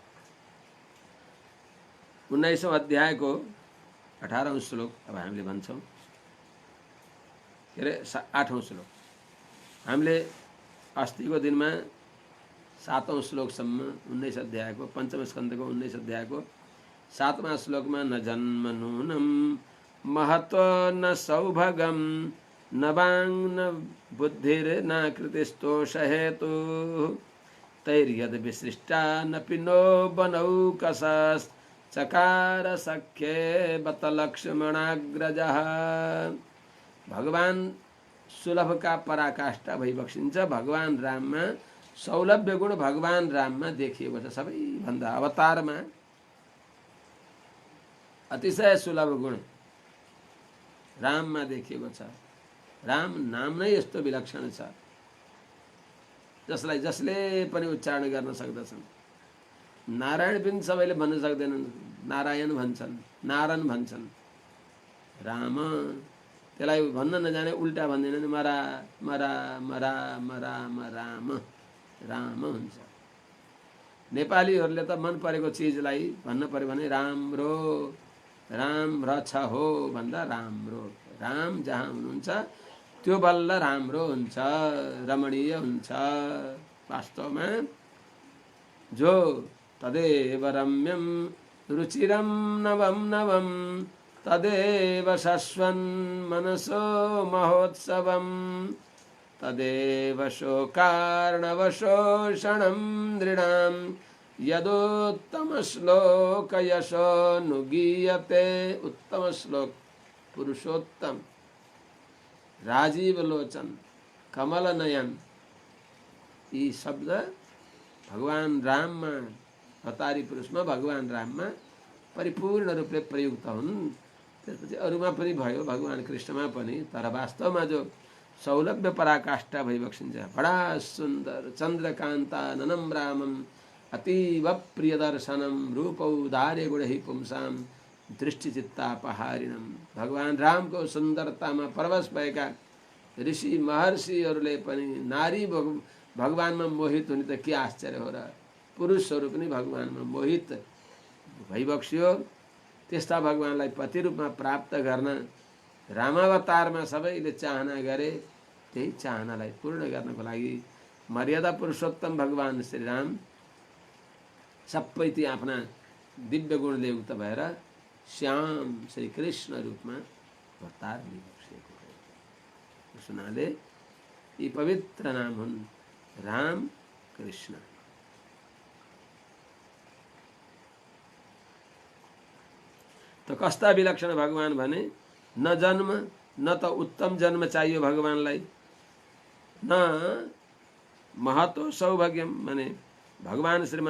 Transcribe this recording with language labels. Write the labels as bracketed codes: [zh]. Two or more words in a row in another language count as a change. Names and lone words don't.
[ne] 19औं अध्यायको 18औं श्लोक अब हामीले भन्छौँ, के अरे 8औं श्लोक। हामीले अस्तिको दिनमा 7औं श्लोकसम्म 19 अध्यायको पञ्चम स्कन्धको 19 अध्यायको 7वां श्लोकमा [sa] न जन्म नूनम महत्व न सौभगम न वाङ् न बुद्धिर न कृतिस्तोष हेतु तैर्यद विसृष्टा न पिनो बनौ कसस चकार सख्ये बत लक्ष्मणाग्रजः। [ne] भगवान सुलभ का पराकाष्ठा भइबक्सिन्छ। भगवान राममा सौलभ्य गुण भगवान राममा देखिएको छ। सबैभन्दा अवतारमा अतिशय सुलभ गुण राममा देखिएको छ। राम नाम नै यस्तो विलक्षण छ जसलाई जसले पनि उच्चारण गर्न सक्दछन्। नारायण पनि सबैले भन्न सक्दैनन्, नारायण भन्छन्, नारायण भन्छन्। राम त्यसलाई भन्न नजाने उल्टा भन्दैनन्, मरा मरा मरा मरा राम राम हुन्छ। नेपालीहरूले त मन परेको चिजलाई भन्न पर्यो भने राम्रो राम रछ हो भन्दा राम्रो। राम जहाँ हुनुहुन्छ त्यो बल्ल राम्रो हुन्छ, रमणीय हुन्छ। वास्तवमा जो [sa] तदेव रम्यम रुचिरम नवम नवम तदेव शश्वन् मनसो महोत्सवम तदेव शोकार्णवशोषणं नृणां यदोत्तम श्लोक यशोनुगीयते। [ne] उत्तम श्लोक, पुरुषोत्तम, राजीव लोचन, कमल नयन, यी शब्द भगवान राममा, अवतारी पुरुषमा भगवान राममा परिपूर्ण रूपले प्रयुक्त हुन्। त्यसपछि अरूमा पनि भयो, भगवान कृष्णमा पनि। तर वास्तवमा जो सौलभ्य पराकाष्ठा भइबक्सिन्छ, [sa] बडा सुन्दर चन्द्रकान्ताननं रामम अतीव प्रियदर्शनम रूपौदार्य गुणहि पुंसाम दृष्टिचित्तापहारिणम। [ne] भगवान रामको सुन्दरतामा परवश भएका ऋषि महर्षिहरूले पनि नारी भगवानमा मोहित हुने त के आश्चर्य हो र। पुरुषहरू पनि भगवानमा मोहित भइबक्सियो। त्यस्ता भगवानलाई पति रूपमा प्राप्त गर्न रामावतारमा सबैले चाहना गरे। त्यही चाहनालाई पूर्ण गर्नको लागि मर्यादा पुरुषोत्तम भगवान श्रीराम सबै ती आफ्ना दिव्य गुणले युक्त भएर श्याम श्री कृष्ण रूपमा अवतार लिइबक्सिएको हो। त्यस हुनाले यी पवित्र नाम हुन् राम कृष्ण। त कस्ता विलक्षण भगवान भने न जन्म न त उत्तम जन्म चाहियो भगवानलाई, न महत्व सौभाग्यम माने भगवान श्रीमन